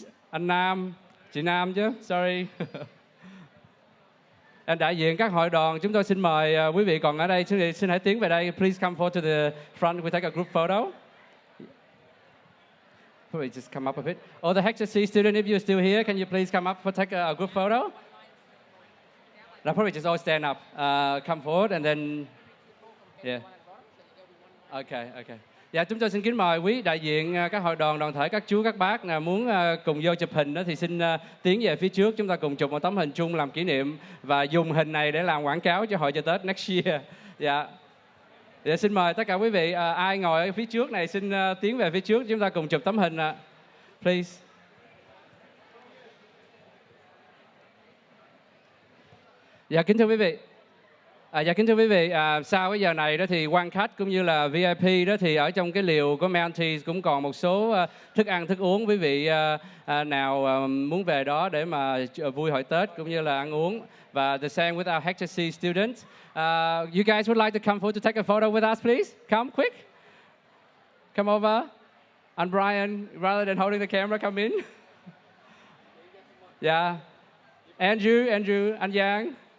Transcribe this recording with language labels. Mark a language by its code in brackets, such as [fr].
[vi] Anh Nam, chị Nam chứ, [en] sorry. [vi] Đại diện các hội đoàn, chúng tôi xin mời quý vị còn ở đây, xin hãy tiến về đây. [en] Please come forward to the front, we take a group photo. Probably just come up a bit. Or the HSC student, if you're still here, can you please come up for take a group photo? Now probably just all stand up, come forward and then, yeah. Okay. [vi] Dạ, chúng tôi xin kính mời quý đại diện các hội đoàn, đoàn thể, các chú, các bác nào muốn cùng vô chụp hình đó thì xin tiến về phía trước. Chúng ta cùng chụp một tấm hình chung làm kỷ niệm và dùng hình này để làm quảng cáo cho hội chợ Tết [en] next year. [vi] Dạ. Dạ, xin mời tất cả quý vị, ai ngồi ở phía trước này xin tiến về phía trước. Chúng ta cùng chụp tấm hình ạ. [en] Please. [vi] Dạ, kính thưa quý vị. Sau cái giờ này đó thì quan khách cũng như là VIP đó thì ở trong cái liều của Mounties cũng còn một số thức ăn, thức uống. Quý vị nào muốn về đó để mà vui hội Tết cũng như là ăn uống. [en] Và the same with our HSC students. You guys would like to come forward to take a photo with us, please? Come quick. Come over. And Brian, rather than holding the camera, come in. Yeah. Andrew, anh Giang.